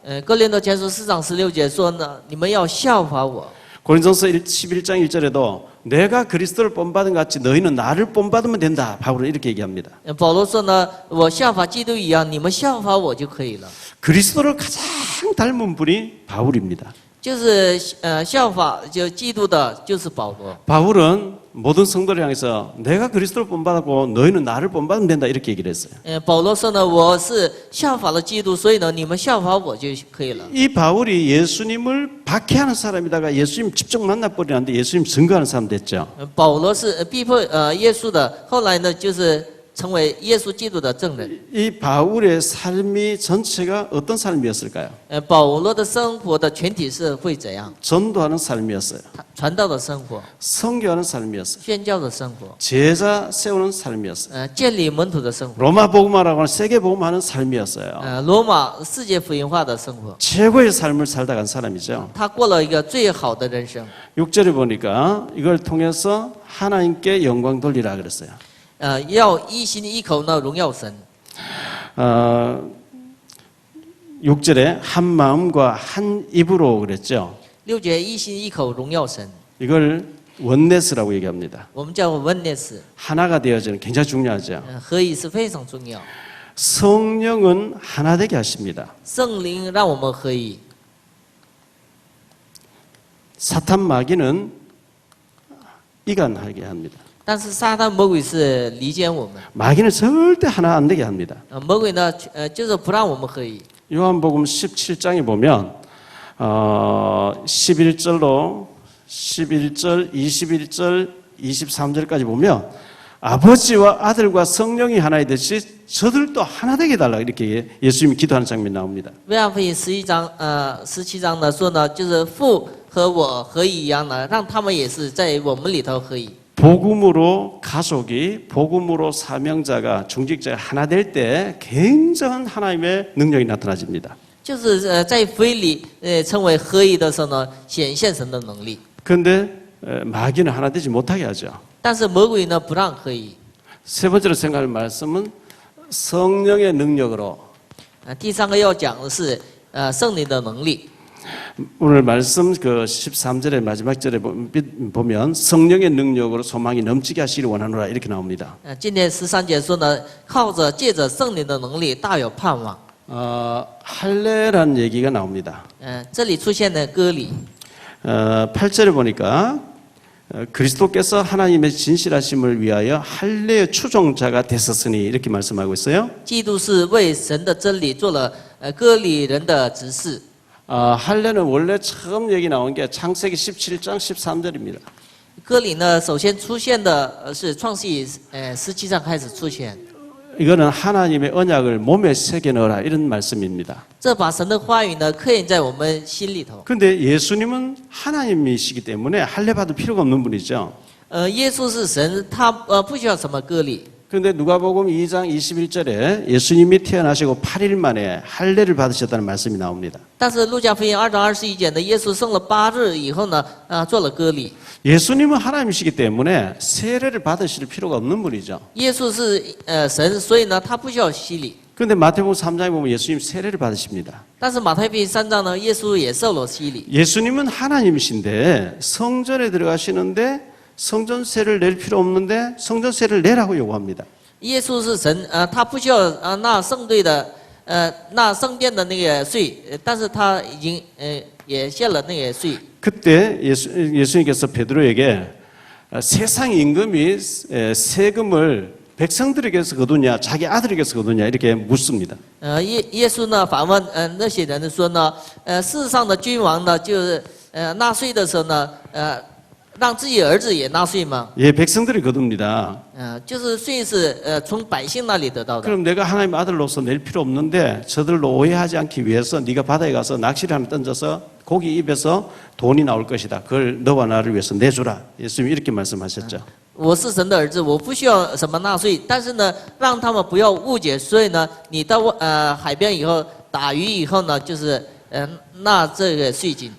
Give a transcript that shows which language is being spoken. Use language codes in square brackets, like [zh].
[zh] 哥林多前书4章16节说呢，你们要效法我。 [ko] 고린도전서 11장 1절에도 내가 그리스도를 본받은 것 같이 너희는 나를 본받으면 된다. 바울은 이렇게 얘기합니다. [zh] 保罗说呢，我效法基督一样，你们效法我就可以了。 [ko] 그리스도를 가장 닮은 분이 바울입니다. [zh] 就是效法就基督的，就是保罗。 [ko] 바울은 모든 성도를 향해서 내가 그리스도를 본받았고 너희는 나를 본받으면 된다 이렇게 얘기를 했어요. [zh] 保罗说呢，我是效法了基督，所以呢，你们效法我就可以了。 [ko] 이 바울이 예수님을 박해하는 사람이다가 예수님 직접 만나버리는데 예수님 증거하는 사람 됐죠. [zh] 保罗是逼迫耶稣的，后来呢，就是成为耶稣基督的证人。 [ko] 이 바울의 삶이 전체가 어떤 삶이었을까요? [zh] 保罗的生活的全体是会怎样？ [ko] 전도하는 삶이었어요. [zh] 传道的生活， [ko] 선교하는 삶이었어요. [zh] 宣教的生活， [ko] 제자 세우는 삶이었어요. [zh] 建立门徒的生活， [ko] 로마 복음화라고 하는 세계 복음화하는 삶이었어요. [zh] 罗马世界福音化的生活。 [ko] 최고의 삶을 살다 간 사람이죠. [zh] 他过了一个最好的人生。 [ko] 6절에 보니까 이걸 통해서 하나님께 영광 돌리라 그랬어요. [zh] 要一心一口呢荣耀神。 [ko] 6절에 한 마음과 한 입으로 그랬죠. [zh] 6节一心一口荣耀神， [ko] 이걸 원네스라고 얘기합니다. [zh] 我们叫 oneness， [ko] 하나가 되어지는 굉장히 중요하죠. [zh] 合一是非常重要。 [ko] 성령은 하나 되게 하십니다. [zh] 圣灵让我们合一， [ko] 사탄 마귀는 이간하게 합니다. [zh] 但是撒旦魔鬼是离间我们。 [ko] 마귀는 절대 하나 안 되게 합니다. [zh] 魔鬼呢，就是不让我们合一。 [ko] 요한복음 17장에 보면 11절로 11절, 21절, 23절까지 보면 아버지와 아들과 성령이 하나이듯이 저들도 하나 되게 해달라 이렇게 예수님이 기도하는 장면이 나옵니다. [zh] 约翰福音11章17章呢说呢，就是父和我合一一样呢，让他们也是在我们里头合一。 [ko] 복음으로 가족이 복음으로 사명자가 중직자가 하나 될 때 굉장한 하나님의 능력이 나타나집니다. [zh] 就是在福音里成为合一的时候呢，显现神的能力。 [ko] 그런데 마귀는 하나 되지 못하게 하죠. [zh] 但是魔鬼呢不让合一。 [ko] 세 번째로 생각할 말씀은 성령의 능력으로. [zh] 第三个要讲的是圣灵的能力。 [ko] 오늘 말씀 그 13절의 마지막 절에 보면 성령의 능력으로 소망이 넘치게 하시기를 원하노라 이렇게 나옵니다. [zh] 今天13节说呢，靠着借着圣灵的能力，大有盼望。 [ko] 할례라는 얘기가 나옵니다. [zh] 这里出现的割礼。 [ko] 8절에 보니까 그리스도께서 하나님의 진실하심을 위하여 할례의 추종자가 되셨으니 이렇게 말씀하고 있어요. [zh] 基督是为神的真理做了割礼人的执事。 [ko] 할례는 원래 처음 얘기 나온 게 창세기 17장 13절입니다. [zh] 割礼呢，首先出现的是创世记17章开始出现。 [ko] 이거는 하나님의 언약을 몸에 새겨 넣어라 이런 말씀입니다. [zh] 这把神的话语呢刻印在我们心里头。 [ko] 근데 예수님은 하나님이시기 때문에 할례 받을 필요가 없는 분이죠. [zh] 耶稣是神，他不需要什么割礼。 [ko] 그런데 누가복음 2장 21절에 예수님이 태어나시고 8일 만에 할례를 받으셨다는 말씀이 나옵니다. [zh] 但是路加福音2章21节呢，耶稣生了8日以后呢，做了割礼。 [ko] 예수님은 하나님이시기 때문에 세례를 받으실 필요가 없는 분이죠. [zh] 耶稣是神，所以呢，他不需要洗礼。 [ko] 그런데 마태복음 3장에 보면 예수님 세례를 받으십니다. [zh] 但是马太福音3章呢，耶稣也受了洗礼。 [ko] 예수님은 하나님이신데 성전에 들어가시는데 성전세를 낼 필요 없는데 성전세를 내라고 요구합니다. [zh] 耶稣是神，他不需要纳圣队的纳圣殿的那个税，但是他已经也献了那个税。 [ko] 그때 예수님께서 베드로에게 세상 임금이 세금을 백성들에게서 거두냐 자기 아들에게서 거두냐 이렇게 묻습니다. [zh] 耶稣呢反问那些人说呢，世上的君王呢就是纳税的时候呢，让自己的儿子也纳税吗？ [ko] 예, 백성들이 거둡니다. [zh] 就是税是从百姓那里得到的。 [ko] 그럼 내가 하나님 아들로서 낼 필요 없는데 저들로 오해하지 않기 위해서 네가 바다에 가서 낚시를 하나 던져서 고기 입에서 돈이 나올 것이다. 그걸 너와 나를 위해서 내주라. 예수님이 이렇게 말씀하셨죠. [zh] 我是神的儿子，我不需要什么纳税，但是呢，让他们不要误解，所以呢，你到海边以后打鱼以后呢，就是纳这个税金。